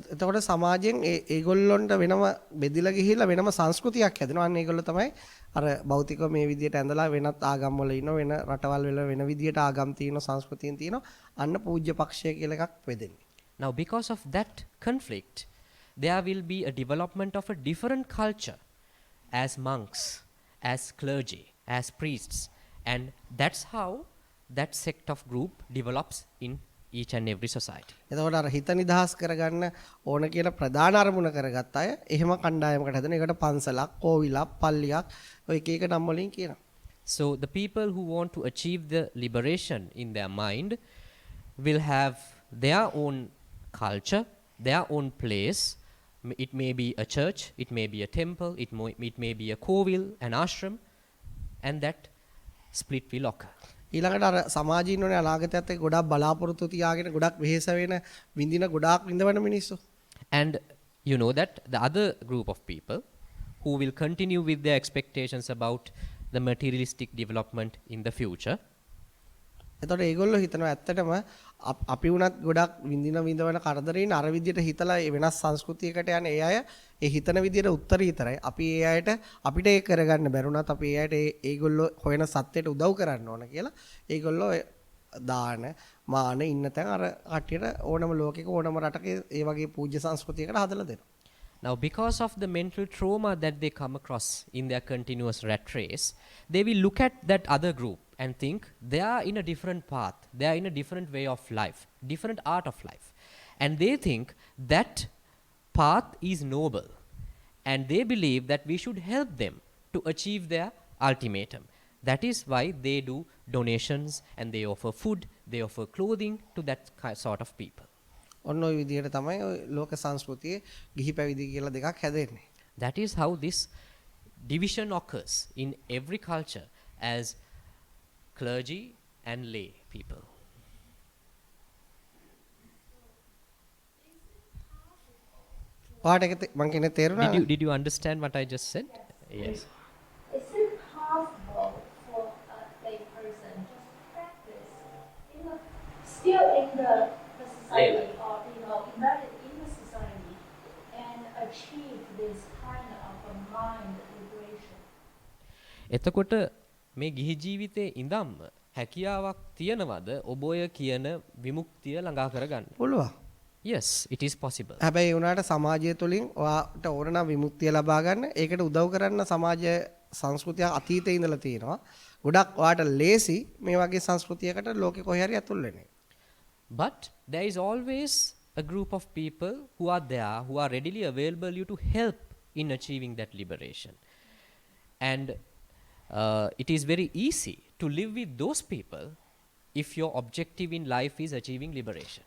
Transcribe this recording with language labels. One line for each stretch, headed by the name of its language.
Sinhala: එතකොට සමාජයෙන් ඒගොල්ලොන්ට වෙනම බෙදිලා ගිහිල්ලා වෙනම සංස්කෘතියක් හැදෙනවා. අන්න ඒගොල්ලෝ තමයි අර භෞතිකව මේ විදියට ඇඳලා වෙනත් ආගම් වල ඉන්න වෙන රටවල් වල වෙන විදියට ආගම් තියෙනවා සංස්කෘතියන් තියෙනවා. අන්න පූජ්‍ය පක්ෂය කියලා එකක් වෙදෙන්නේ.
English: Now because of that conflict, there will be a development of a different culture as monks, as clergy, as priests, and that's how that sect of group develops in each and every society.
Sinhala: එතකොට අර හිත නිදහස් කරගන්න ඕන කියලා ප්‍රධාන අරමුණ කරගත්ත අය එහෙම කණ්ඩායමකට හදන එකට පන්සලක්, කෝවිලක්, පල්ලියක් ඔය එක එක නම් වලින් කියනවා.
English: So the people who want to achieve the liberation in their mind will have their own culture, their own place. It may be a church, it may be a temple, it may be a kovil, an ashram, and that split will occur.
Sinhala: ඊළඟට අර සමාජීන් වනේ අනාගතයත් එක්ක ගොඩක් බලාපොරොත්තු තියාගෙන ගොඩක් වෙහෙස වෙන විඳින ගොඩාක් විඳවන මිනිස්සු.
English: And you know that the other group of people who will continue with their expectations about the materialistic development in the future.
Sinhala: එතකොට ඒගොල්ලෝ හිතනවා ඇත්තටම අපි වුණත් ගොඩක් විඳවන කරදරේන අර විදියට හිතලා ඒ වෙනස් සංස්කෘතියකට යන ඒ අය ඒ හිතන විදියට උත්තරීතරයි. අපි ඒ අයට අපිට ඒක කරගන්න බැරුණත් අපි ඒ අයට ඒගොල්ලෝ හොයන සත්‍යයට උදව් කරන්න ඕන කියලා ඒගොල්ලෝ දාන මාන ඉන්න තැන් අර කට්ටියට ඕනම ලෝකෙක ඕනම රටක ඒ වගේ පූජ්‍ය සංස්කෘතියකට හදලා දෙනවා.
English: Now because of the mental trauma that they come across in their continuous rat race, they will look at that other group and think they are in a different path, they are in a different way of life, different art of life. And they think that path is noble. And they believe that we should help them to achieve their ultimatum. That is why they do donations and they offer food, they offer clothing to that sort of people.
Sinhala: ඔන්න ඔය විදියට තමයි ඔය ලෝක සංස්කෘතියේ ගිහි පැවිදි කියලා දෙකක් හැදෙන්නේ.
English: That is how this division occurs in every culture as clergy and lay people.
Sinhala: ඔයාට ඒක මං කියන්නේ තේරුණා?
English: Did you understand what I just said? Yes. Is it possible for a lay person just practice still in the society or embedded in the society and achieve this kind of a mind liberation?
Sinhala: එතකොට මේ ගිහි ජීවිතයේ ඉඳන්ම හැකියාවක් තියනවද ඔබ ඔය කියන විමුක්තිය ළඟා කරගන්න? පුළුවන්.
English: Yes, it is possible.
Sinhala: හැබැයි උනාට සමාජය තුලින් ඔයාට ඕන නම් විමුක්තිය ලබා ගන්න ඒකට උදව් කරන්න සමාජ සංස්කෘතිය අතීතේ ඉඳලා තියෙනවා. ගොඩක් ඔයාට ලේසි මේ වගේ සංස්කෘතියකට ලෝකෙ කොහේ හරි ඇතුල් වෙන්නේ.
English: But there is always a group of people who are there, who are readily available you to help in achieving that liberation. And it is very easy to live with those people if your objective in life is achieving liberation.